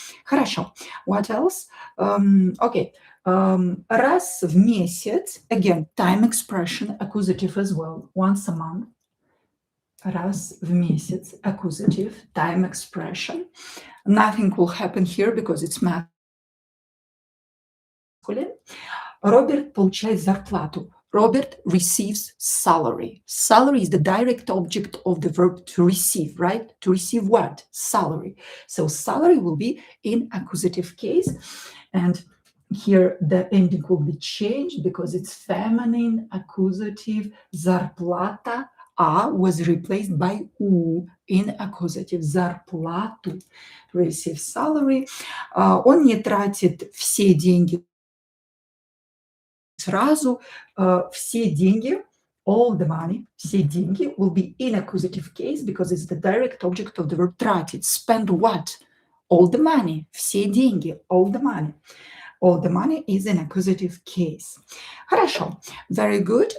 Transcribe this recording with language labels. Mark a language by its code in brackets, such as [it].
[en] Хорошо. What else? Okay. [ru] Раз в месяц, [en] again, time expression, accusative as well, once a month. [ru] Раз в месяц, [en] accusative, time expression. Nothing will happen here because it's masculine. [ru] Роберт получает зарплату. [en] Robert receives salary. Salary is the direct object of the verb to receive, right? To receive what? Salary. So salary will be in accusative case. And here the ending will be changed because it's feminine, accusative. Зарплата was replaced by U in accusative. Зарплату. Receive salary. [ru] Он не тратит все деньги сразу. Все деньги, [en] all the money, все деньги will be in accusative case because it's the direct object of the verb тратить. Spend what? All the money. [ru] Все деньги, [en] all the money. All the money is in accusative case. Хорошо. Very good.